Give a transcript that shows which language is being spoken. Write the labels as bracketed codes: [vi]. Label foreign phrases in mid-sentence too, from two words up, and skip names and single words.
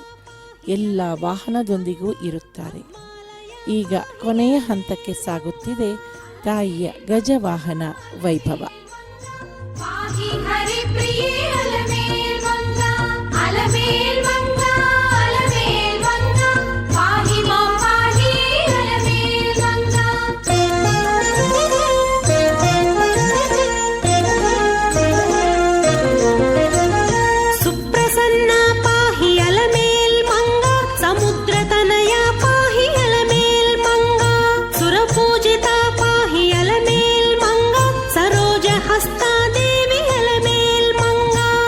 [kn] ಎಲ್ಲ ವಾಹನದೊಂದಿಗೂ ಇರುತ್ತಾರೆ. ಈಗ ಕೊನೆಯ ಹಂತಕ್ಕೆ ಸಾಗುತ್ತಿದೆ ತಾಯಿಯ ಗಜವಾಹನ ವೈಭವ. [sa] ಪಾಹಿ ಹರಿಪ್ರಿಯೇ ಅಲಮೇಲ್ ಮಂಗ, ಅಲಮೇಲ್ ಮಂಗ, ಅಲಮೇಲ್ ಮಂಗ, ಪಾಹಿ ಮಾಂ ಪಾಹಿ ಅಲಮೇಲ್ ಮಂಗ. ಸುಪ್ರಸನ್ನ ಪಾಹಿ ಅಲಮೇಲ್ ಮಂಗ, ಸಮುದ್ರತನಯ ಪಾಹಿ ಅಲಮೇಲ್ ಮಂಗ, ಸುರಪೂಜಿತ ಪಾಹಿ ಅಲಮೇಲ್ ಮಂಗ, ಸರೋಜ ಹಸ್ತಾ ದೇವಿ ಅಲಮೇಲ್ ಮಂಗ.